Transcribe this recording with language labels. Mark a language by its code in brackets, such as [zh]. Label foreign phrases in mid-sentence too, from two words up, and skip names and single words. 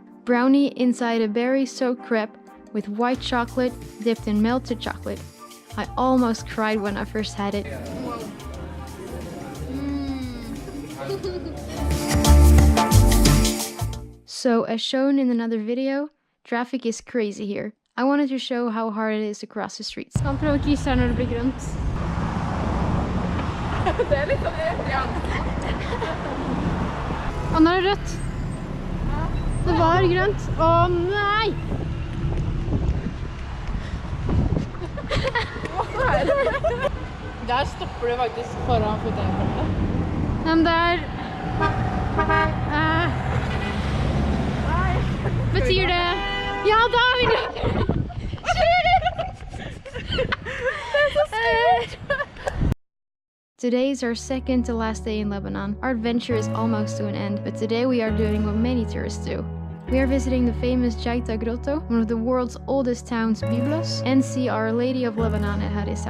[en] Brownie inside a berry-soaked crepe with white chocolate dipped in melted chocolate. I almost cried when I first had it. So, as shown in another video, traffic is crazy here. I wanted to show how hard it is to cross the streets. [no] Kan prøve å krysse her når det blir grønt. Det litt grønt. Å, nå det rødt. Det var grønt. Å, nei! Der stopper det faktisk foran fotgjengerfeltet. Den der... Betyr det... Ja, David! [en] Today is our second to last day in Lebanon. Our adventure is almost to an end, but today we are doing what many tourists do. We are visiting the famous JEITA Grotto, one of the world's oldest towns, Biblos, and see Our Lady of Lebanon at Harissa.